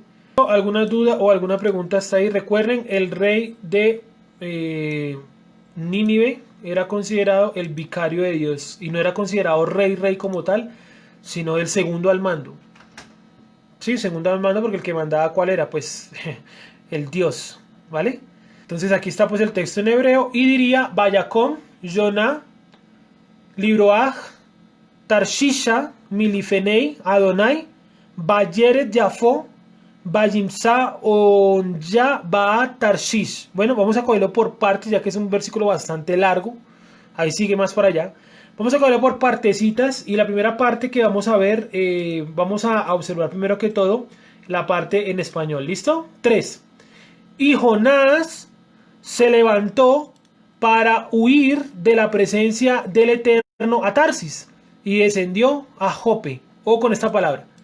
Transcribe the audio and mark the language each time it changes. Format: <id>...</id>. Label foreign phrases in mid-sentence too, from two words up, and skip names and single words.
<es>¿Alguna duda o alguna pregunta hasta ahí? Recuerden, el rey de Nínive era considerado el vicario de Dios y no era considerado rey como tal, sino el segundo al mando. Sí, segundo al mando, porque el que mandaba ¿cuál era? Pues el Dios, ¿vale? Entonces aquí está pues el texto en hebreo y diría</es> <he>ויקם יונה לברח תרשישה מלפני יהוה וירד יפו וימצא אניה באה תרשיש.</he> <es>Bueno, vamos a cogerlo por partes, ya que es un versículo bastante largo. Ahí sigue más para allá. Vamos a cogerlo por partecitas. Y la primera parte que vamos a ver, vamos a observar primero que todo la parte en español. ¿Listo? 3. Y Jonás se levantó para huir de la presencia del Eterno a Tarsis y descendió a Jope, o con esta palabra.</es>